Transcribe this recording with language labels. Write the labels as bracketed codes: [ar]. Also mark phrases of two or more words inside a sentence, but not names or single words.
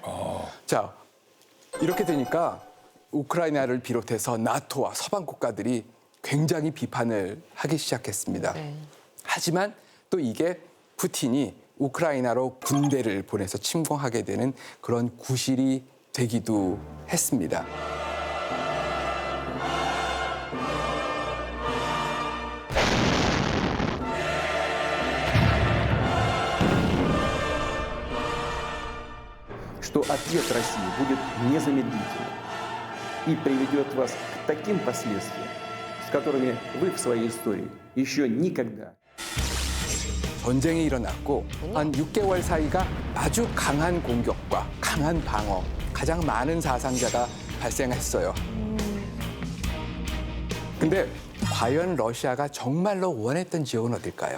[ko] 자, 이렇게 되니까 우크라이나를 비롯해서 나토와 서방 국가들이 굉장히 비판을 하기 시작했습니다. 하지만 또 이게 푸틴이 우크라이나로 군대를 보내서 침공하게 되는 그런 구실이 되기도 했습니다. [ru] что ответ России будет незамедлительным и приведет вас к таким последствиям, с которыми вы в своей истории еще никогда. [ko] 전쟁이 일어났고 한 6개월 사이가 아주 강한 공격과 강한 방어, 가장 많은 사상자가 발생했어요. 근데 과연 러시아가 정말로 원했던 지역은 어딜까요?